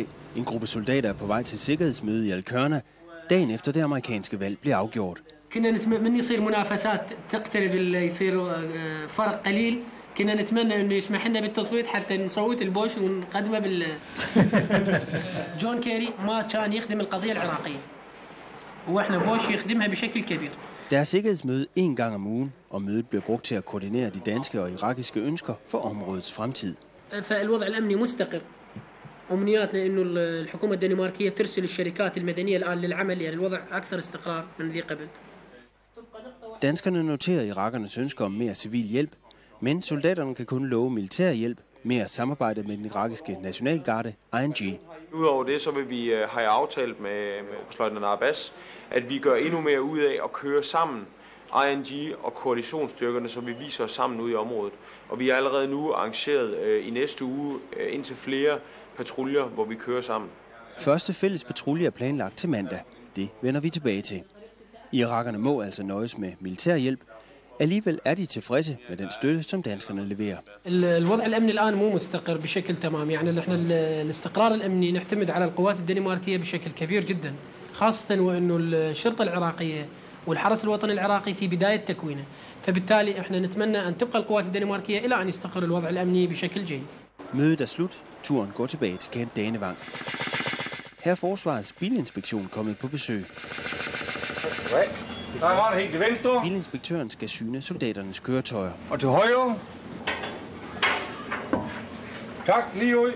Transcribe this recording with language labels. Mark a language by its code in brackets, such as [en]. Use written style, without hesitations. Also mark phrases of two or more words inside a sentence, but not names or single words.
[da] En gruppe soldater er på vej til sikkerhedsmøde i Al-Qurna, dagen efter det amerikanske valg blev afgjort. [ar] كنا نتمنى يصير منافسات تقترب يصير فرق قليل كنا نتمنى انه يسمح لنا بالتصويت حتى نصوت البوش ونقدمه بال جون كيري ما كان يخدم القضيه العراقيه واحنا بوش يخدمها بشكل كبير. [da] Der er sikkerhedsmøde en gang om ugen, og mødet bliver brugt til at koordinere de danske og irakiske ønsker for områdets fremtid. [ar] فالوضع الامني مستقر. أمنياتنا إنه الحكومة الدنماركية ترسل الشركات المدنية الآن للعمل، يعني الوضع أكثر استقرار من ذي قبل. [da] Danskerne noterer irakernes ønsker om mere civil hjælp, men soldaterne kan kun love militær hjælp, mere samarbejde med den irakiske nationalgarde, ING. Udover det, så vil vi have aftalt med oberstløjtnant Abbas, at vi gør endnu mere ud af at køre sammen, ING og koalitionsstyrkerne, så vi viser os sammen ude i området. Og vi er allerede nu arrangeret i næste uge indtil flere patruljer, hvor vi kører sammen. Første fælles patrulje er planlagt til mandag. Det vender vi tilbage til. Irakerne må altså nøjes med militær hjælp. Alligevel er de tilfredse med den støtte, som danskerne leverer. [ar] الوضع الأمني الآن مو مستقر بشكل تمام، يعني احنا الاستقرار الأمني نعتمد على القوات الدنماركية بشكل كبير جدا، خاصة وإنه الشرطة العراقية والحرس الوطني العراقي في بداية تكوينه، فبالتالي احنا نتمنى أن تبقى القوات الدنماركية إلى أن يستقر الوضع الأمني بشكل جيد. [da] Mødet er slut. Turen går tilbage til Camp Danevang. Her er Forsvarets bilinspektion kommet på besøg. Bilinspektøren skal syne soldaternes køretøjer. Og til højre. Tak, lige ud.